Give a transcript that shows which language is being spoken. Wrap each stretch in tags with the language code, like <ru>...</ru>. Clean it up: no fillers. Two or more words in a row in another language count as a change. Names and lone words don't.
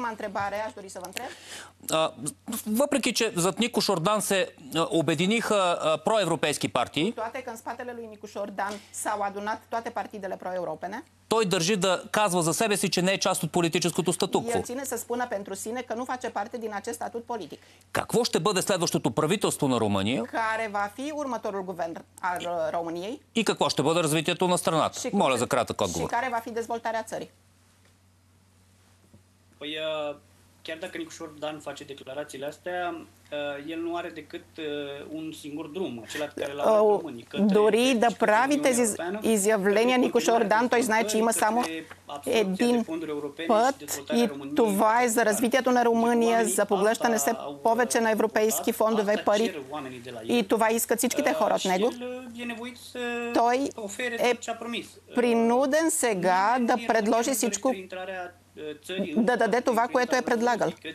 <bg>Въпреки, че зад Никош Ордан се обединиха проевропейски партии, той държи да казва за себе си, че не е част от политическото статукво. Какво ще бъде следващото правителство на Румъния? И какво ще бъде развитието на страната? Моля за кратък отговор.</bg> <ro>Chiar dacă Nicuș Ordan face declarațiile astea, el nu are decât un singur drum, acela pe care l-au românii.</ro> <bg>Дори да прави тези изявления, Никош Ордан, той знае, че има само един път и това е за развитието на Румъния, за поглъщане се повече на европейски фондове пари. И това искат всичките хора от него. Той е принуден сега да предложи всичко, да даде това, което е предлагал.</bg>